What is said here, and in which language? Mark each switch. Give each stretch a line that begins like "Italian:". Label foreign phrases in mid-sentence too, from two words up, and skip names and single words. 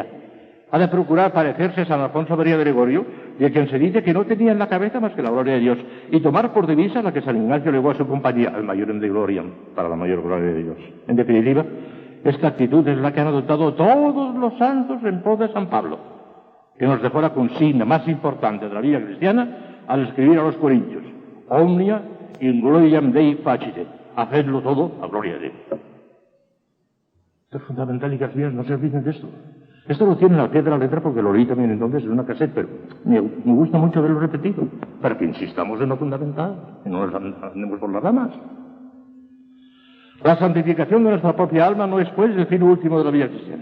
Spanish: Ha de procurar parecerse a San Alfonso María de Gregorio, de quien se dice que no tenía en la cabeza más que la gloria de Dios, y tomar por divisa la que San Ignacio legó a su compañía,
Latin: al mayorem de gloria,
Spanish: para la mayor gloria de Dios. En definitiva, esta actitud es la que han adoptado todos los santos en pos de San Pablo, que nos dejó la consigna más importante de la vida cristiana al escribir a los Corintios:
Latin: Omnia in gloriam Dei facite.
Spanish: Hacedlo todo a gloria de Dios. Esto es fundamental, hijas mías, no se olviden de esto. Esto lo tienen al pie de la letra porque lo leí también entonces en una cassette, pero me gusta mucho verlo repetido, para que insistamos en lo fundamental, y no nos andemos por las ramas. La santificación de nuestra propia alma no es, pues, el fin último de la vida cristiana.